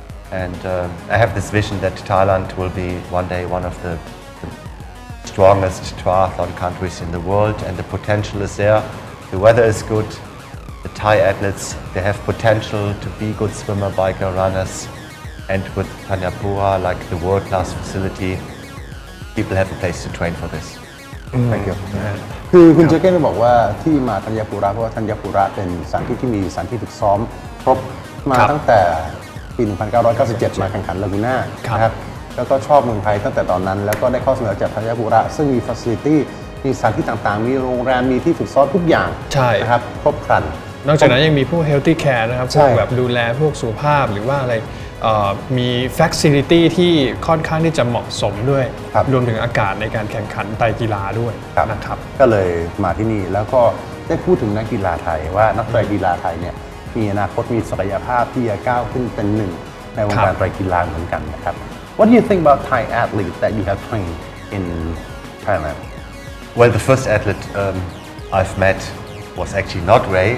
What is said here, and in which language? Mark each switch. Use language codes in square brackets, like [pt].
[en] And I have this vision that Thailand will be one day one of the strongest triathlon countries in the world, and the potential is there. The weather is good. The Thai athletes, they have potential to be good swimmer, biker, runners. And with Thanyapura, like the world-class facility, people have a place to train for this. Thank you. [th] คือคุณเจเก้นบอกว่าที่มาธัญปุระเพราะว่าธัญปุระเป็นสถานที่ที่มีสถานที่ฝึกซ้อมครบมาตั้งแต่ปี 1997 มาแข่งขันลากูน่านะครับแล้วก็ชอบเมืองไทยตั้งแต่ตอนนั้นแล้วก็ได้ข้อเสนอจากธัญปุระซึ่งมี facility มีสถานที่ต่างๆมีโรงแรมมีที่ฝึกซ้อมทุกอย่างนะครับครบครัน นอกจากนั้นยังมีพวก healthy care นะครับพวกแบบดูแลพวกสุขภาพหรือว่าอะไรมี facility ที่ค่อนข้างที่จะเหมาะสมด้วยรวมถึงอากาศในการแข่งขันไตรกีฬาด้วยนะครับ ก็เลยมาที่นี่แล้วก็ได้พูดถึงนักกีฬาไทยว่านักไตรกีฬาไทยเนี่ยมีอนาคตมีศักยภาพที่จะก้าวขึ้นเป็นหนึ่งในวงการไตรกีฬาเหมือนกันนะครับ [en] What do you think about Thai athletes that you have trained in Thailand? Well, the first athlete I've met was actually not Ray.